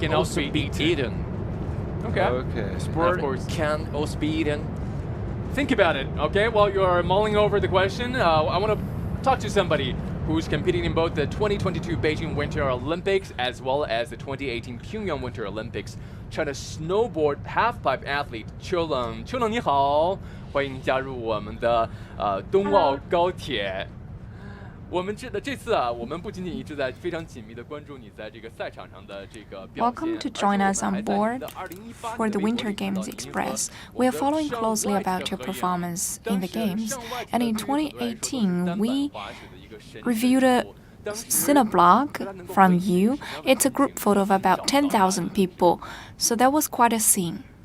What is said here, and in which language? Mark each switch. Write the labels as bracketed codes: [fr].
[en] can also be eaten? Okay. Okay. Sport can also be eaten. Think about it, okay? While you're mulling over the question, I want to talk to somebody who's competing in both the 2022 Beijing Winter Olympics as well as the 2018 Pyongyang Winter Olympics. China's snowboard halfpipe athlete [zh] Julian， Julian 你好，欢迎加入我们的冬奥高铁。我们这次啊，我们不仅仅一直在非常紧密的关注你在这个赛场上的这个表现。 [en] Welcome to join us on board for the Winter Games Express. We are following closely about your performance in the games, and in 2018 we reviewed a Cineblog from you. It's a group photo of about 10,000 people, so that was quite a scene.